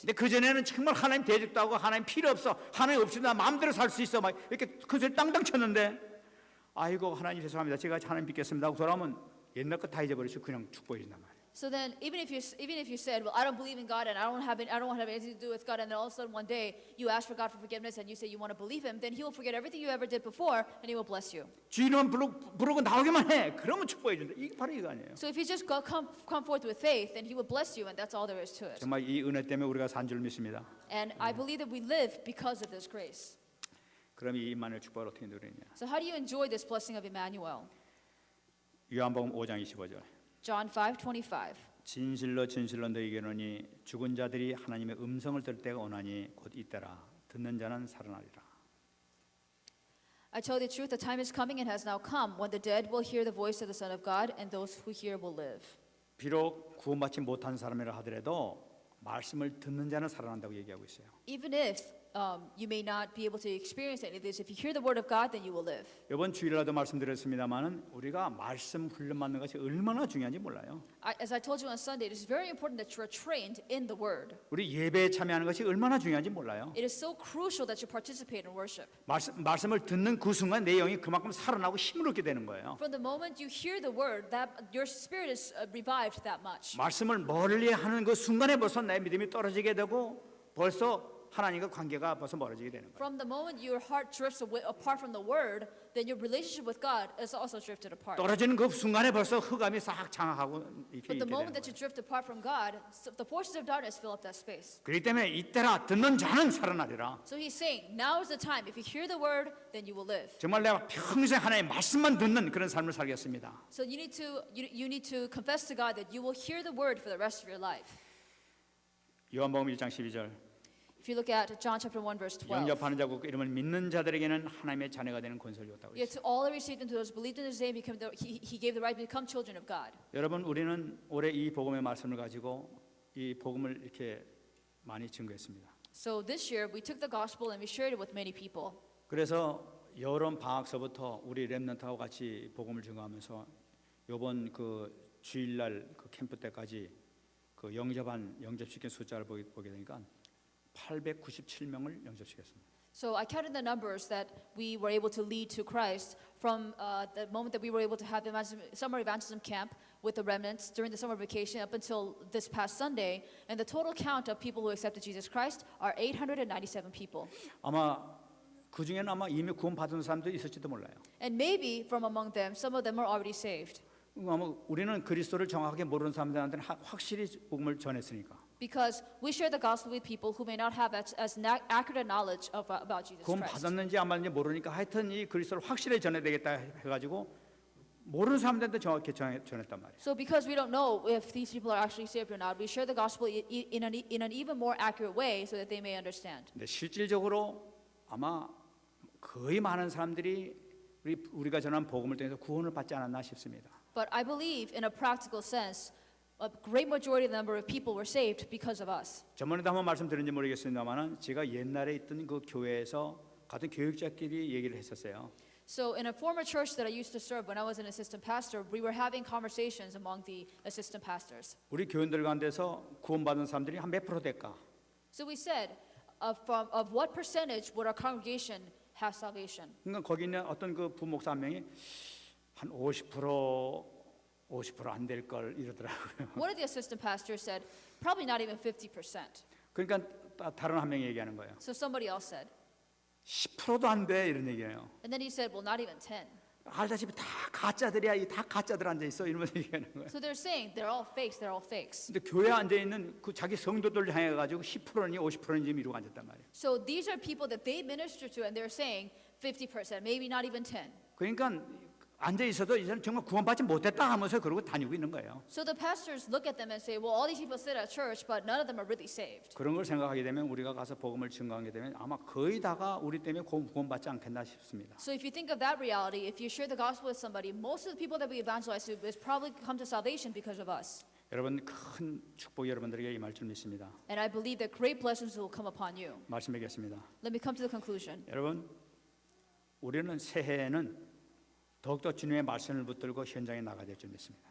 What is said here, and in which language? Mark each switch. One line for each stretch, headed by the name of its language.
Korean: 근데 그 전에는 정말 하나님 대적도 하고 하나님 필요 없어, 하나님 없이 나 마음대로 살 수 있어 막 이렇게 그 소리 땅땅 쳤는데, 아이고 하나님 죄송합니다, 제가 하나님 믿겠습니다 하고 돌아오면 옛날 거 다 잊어버리시고 그냥 축복해진단 말이에요.
English: So then, even if you said, well, I don't believe in God, and I don't want to have anything to do with God, and then all of a sudden one day you ask for God for forgiveness, and you say you want to believe Him, then He will forget everything you ever did before, and He will bless you.
Korean: 주인만 부르고 나오기만 해. 그러면 축복해준다. 이게 바로 이거 아니에요.
English: So if you just come forth with faith, then He will bless you, and that's all there is to it.
Korean: 정말 이 은혜 때문에 우리가 산 줄 믿습니다.
English: And I believe that we live because of this grace.
Korean: 그럼 이 임마누엘 축복을 어떻게 누리느냐?
English: So how do you enjoy this blessing of Emmanuel?
Korean: 요한복음 5장 25절.
English: John 5:25.
Korean: 진실로 너희에게 이르노니 죽은 자들이 하나님의 음성을 들을 때가 오나니 곧 이때라. 듣는 자는 살아나리라.
English: I tell you the truth, the time is coming and has now come when the dead will hear the voice of the Son of God, and those who hear will live.
Korean: 비록 구원받지 못한 사람이라 하더라도 말씀을 듣는 자는 살아난다고 얘기하고 있어요.
English: Even if you may not be able to experience any of this. If you hear the word of God, then you will live.
Korean: 이번 주일날도 말씀드렸습니다만은 우리가 말씀 훈련 받는 것이 얼마나 중요한지 몰라요.
English: As I told you on Sunday, it is very important that you are trained in the word.
Korean: 우리 예배에 참여하는 것이 얼마나 중요한지 몰라요.
English: It is so crucial that you participate in worship.
Korean: 말씀을 듣는 그 순간 내 영이 그만큼 살아나고 힘을 얻게 되는 거예요.
English: From the moment you hear the word, that your spirit is revived that much.
Korean: 말씀을 멀리 하는 그 순간에 벌써 내 믿음이 떨어지게 되고 벌써 하나님과 관계가 벌써 멀어지게 되는 거예요.
English: From the moment your heart drifts away, apart from the word, then your relationship with God is also drifted apart.
Korean: 떨어지는 그 순간에 벌써 흑암이 싹 장악하고 이렇게
English: But the
Korean: 있게
English: moment
Korean: 되는
English: that you
Korean: 거예요.
English: drift apart from God, the forces of darkness fill up that space.
Korean: 그렇기 때문에 이때라 듣는 자는 살아나리라.
English: So he's saying, now is the time. If you hear the word, then you will live.
Korean: 정말 내가 평생 하나님의 말씀만 듣는 그런 삶을 살겠습니다.
English: So you need to confess to God that you will hear the word for the rest of your life.
Korean: 요한복음 1장 12절.
English: If you look at John chapter 1 verse 12.
Korean: 영접하는 자고 그 이름을 믿는 자들에게는 하나님의 자녀가 되는 권세를 줬다고
English: Yet
Korean: 했어요.
English: to all that received and to those who believed in his name, he gave the right to become children of God.
Korean: 여러분 우리는 올해 이 복음의 말씀을 가지고 이 복음을 이렇게 많이 증거했습니다.
English: So this year we took the gospel and we shared it with many people.
Korean: 그래서 여름 방학서부터 우리 렘넌트하고 같이 복음을 증거하면서 이번 그 주일날 그 캠프 때까지 그 영접시킨 숫자를 보게 되니까 897명을 영접시켰습니다.
English: So I counted the numbers that we were able to lead to Christ from the moment that we were able to have the summer evangelism camp with the remnants during the summer vacation up until this past Sunday, and the total count of people who accepted Jesus Christ are 897 people.
Korean: 아마 그 중에는 아마 이미 구원 받은 사람도 있을지도 몰라요.
English: And maybe from among them, some of them are already saved.
Korean: 아마 우리는 그리스도를 정확하게 모르는 사람들한테는 확실히 복음을 전했으니까.
English: Because we share the gospel with people who may not have as accurate knowledge about Jesus
Korean: 구원
English: Christ.
Korean: 받았는지 안 받았는지 모르니까 하여튼 이 그리스도를 확실히 전해야 되겠다 해가지고 모르는 사람들한테 정확히 전했단 말이에요.
English: So because we don't know if these people are actually saved or not, we share the gospel in an even more accurate way so that they may understand.
Korean: 근데 실질적으로 아마 거의 많은 사람들이 우리가 전한 복음을 통해서 구원을 받지 않았나 싶습니다.
English: But I believe in a practical sense, a great majority of the number of people were saved because of us.
Korean: 저번에도 한번 말씀드렸는지 모르겠습니다만은 제가 옛날에 있던 그 교회에서 같은 교육자끼리 얘기를 했었어요.
English: So in a former church that I used to serve when I was an assistant pastor, we were having conversations among the assistant pastors.
Korean: 우리 교인들 가운데서 구원받은 사람들이 한 몇 프로 될까?
English: So we said, of what percentage would our congregation have salvation?
Korean: 그러니까 거기 있는 어떤 그 부목사 한 명이 한 50% 안 될 걸 이러더라고요.
English: One of the assistant pastors said, probably not even 50%.
Korean: 그러니까 다른 한 명이 얘기하는 거예요.
English: So somebody else said,
Korean: 10%도 안 돼 이런 얘기예요.
English: and then he said, well, not even 10.
Korean: 알다시피 다 가짜들이야, 다 가짜들 앉아 있어 이러면서 얘기하는 거예요.
English: So they're saying they're all fakes, they're all fakes.
Korean: 근데 교회에 앉아 있는 그 자기 성도들 향해 가지고 10%니 50%인지 미루고 앉았단 말이에요.
English: So these are people that they minister to, and they're saying 50%, maybe not even 10.
Korean: 그러니까 앉아 있어도 이제는 정말 구원받지 못했다 하면서 그러고 다니고 있는 거예요.
English: So the pastors look at them and say, well, all these people sit at church, but none of them are really saved.
Korean: 그런 걸 생각하게 되면 우리가 가서 복음을 증거하게 되면 아마 거의 다가 우리 때문에 구원받지 않겠나 싶습니다.
English: So if you think of that reality, if you share the gospel with somebody, most of the people that we evangelize to is probably come to salvation because of us.
Korean: 여러분 큰 축복이 여러분들에게 임할 줄 믿습니다.
English: And I believe that great blessings will come upon you.
Korean: 말씀 뵙겠습니다.
English: Let me come to the conclusion.
Korean: 여러분 우리는 새해에는 더욱더 주님의 말씀을 붙들고 현장에 나가야 될 줄 믿습니다.